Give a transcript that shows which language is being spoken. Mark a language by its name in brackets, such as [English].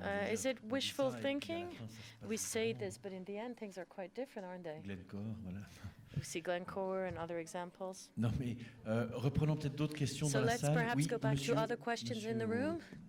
[English] Is it wishful thinking? We say this, but in the end, things are quite different, aren't they? We see Glencore and other examples. [French] Non, mais reprenons peut-être d'autres questions dans la salle. [English] So let's perhaps go back to other questions in the room.